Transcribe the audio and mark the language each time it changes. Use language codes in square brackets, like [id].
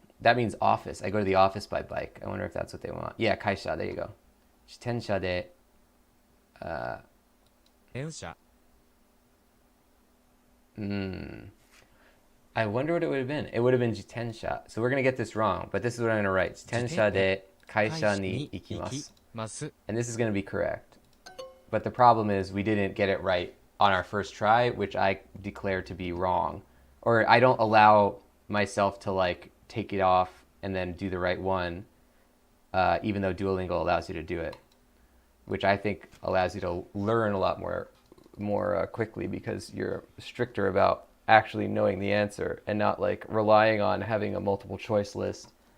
[en] That means office. I go to the office by bike. I wonder if that's what they want. Yeah, 会社.There you go. [ja] 自転車で電車。 [en] I wonder what it would have been. It would have been 自転車. So we're going to get this wrong, but this is what I'm going to write. [ja] 自転車で会社に行きます. [en] And this is going to be correct. But the problem is we didn't get it right on our first try, which I declare to be wrong. Or I don't allow myself to like take it off and then do the right one, even though Duolingo allows you to do it, which I think allows you to learn a lot more quickly because you're stricter about actually knowing the answer and not like relying on having a multiple choice list.